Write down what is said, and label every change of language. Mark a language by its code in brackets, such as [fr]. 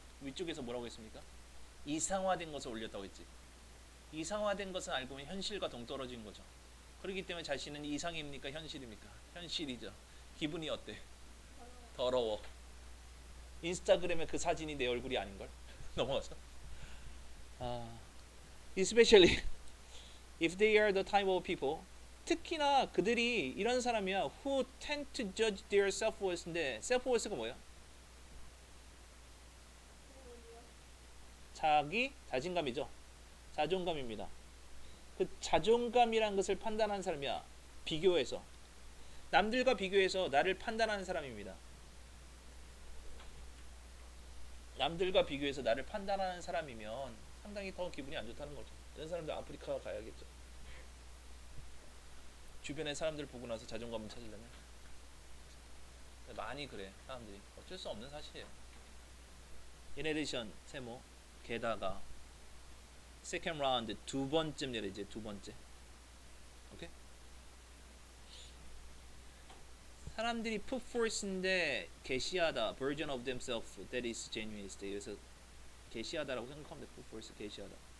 [ko] 위쪽에서 뭐라고 했습니까? 이상화된 것을 올렸다고 했지. 이상화된 것은 알고 보면 현실과 동떨어진 거죠. 그렇기 때문에 자신은 이상입니까? 현실입니까? 현실이죠. 기분이 어때? 더러워. 인스타그램에 그 사진이 내 얼굴이 아닌걸? 넘어가서. [en] Especially if they are the type of people. [ko] 특히나 그들이 이런 사람이야. [en] Who tend to judge their self-worth인데 self-worth가 [ko] 뭐야? 자신감이죠. 자존감입니다. 그 자존감이란 것을 판단하는 사람이야. 비교해서. 남들과 비교해서 나를 판단하는 사람입니다. 남들과 비교해서 나를 판단하는 사람이면 상당히 더 기분이 안 좋다는 거죠. 이런 사람들 아프리카 가야겠죠. 주변의 사람들 보고 나서 자존감을 찾으려면 많이 그래. 사람들이 어쩔 수 없는 사실이에요. [en] In addition, [ko] 세모 게다가 [en] second round [ko] 두 번째입니다. 이제 두 번째. 오케이? 사람들이 [en] put forth인데 [ko] 게시하다 [en] version of themselves that is genuine. [ko] 그래서 게시하다라고 생각하면 돼. [en] put forth [ko] 게시하다.